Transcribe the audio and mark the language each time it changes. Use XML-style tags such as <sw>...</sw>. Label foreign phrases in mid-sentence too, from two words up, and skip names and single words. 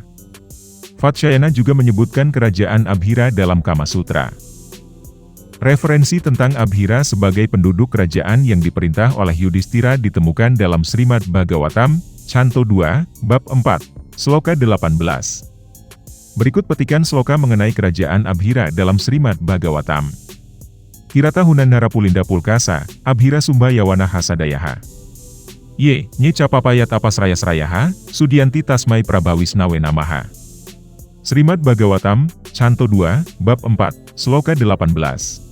<id>Vatsyayana juga menyebutkan kerajaan Abhira dalam Kama Sutra. Referensi tentang Abhira sebagai penduduk kerajaan yang diperintah oleh Yudhishthira ditemukan dalam Srimad Bhagavatam, Canto 2, Bab 4, Sloka 18. Berikut petikan sloka mengenai kerajaan Abhira dalam Srimad Bhagavatam.</id> <sa>Kirata Hunandara Pulinda Pulkasa, Abhira Sumba Yawana Hasadayaha. Nye Capapayat Apasrayasrayaha, Sudianti Tasmai Prabhawisnawe Namaha.</sa> <id>Srimad Bhagavatam, Canto 2, Bab 4, Sloka 18.</id>